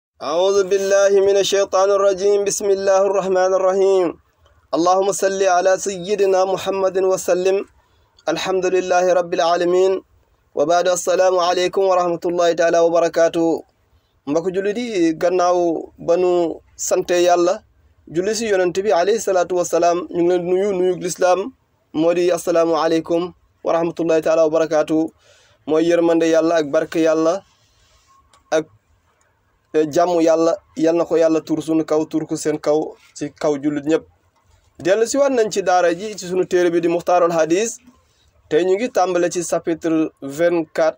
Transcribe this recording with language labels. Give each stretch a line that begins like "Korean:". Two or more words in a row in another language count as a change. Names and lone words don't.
Arabic: أعوذ بالله من الشيطان الرجيم بسم الله الرحمن الرحيم اللهم صل على سيدنا محمد وسلم الحمد لله رب العالمين وبعد السلام عليكم ورحمة الله تعالى وبركاته
Wolof: mbokk julli di gannaaw banu sante yàlla julli si yonent bi
Arabic: عليه الصلاة والسلام
Wolof: ñu ngi leen nuyu lislaam moo di
Arabic: السلام عليكم ورحمة الله تعالى وبركاته
Wolof: mooy yërmande yàlla ak barke yàlla ak jàmm yàlla yal na ko yàlla tur sunu kaw tur ko seen kaw ci kaw jullit ñëpp dellu si waat nañ ci daara ji ci sunu téere bi di muxtaarul hadis tey ñu ngi tàmbale ci chapitre 24